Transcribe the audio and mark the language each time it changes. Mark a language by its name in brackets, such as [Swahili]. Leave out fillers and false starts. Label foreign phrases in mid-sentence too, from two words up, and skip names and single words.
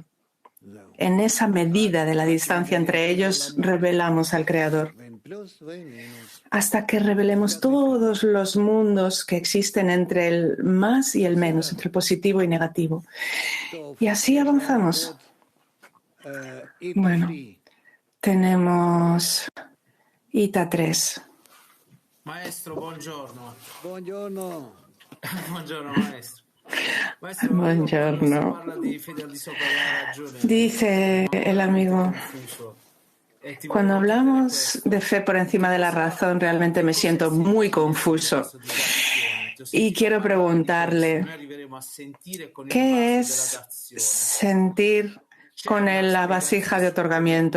[Spanish] En esa medida de la distancia entre ellos, revelamos al Creador. Hasta que revelemos todos los mundos que existen entre el más y el menos, entre el positivo y negativo. Y así avanzamos. Bueno, tenemos Ita 3. [Italian] Maestro, buongiorno. Buongiorno. Buongiorno, maestro. Maestro, Buongiorno. [Spanish] Dice el amigo, cuando hablamos de fe por encima de la razón, realmente me siento muy confuso. Y quiero preguntarle, ¿qué es sentir con la vasija de otorgamiento?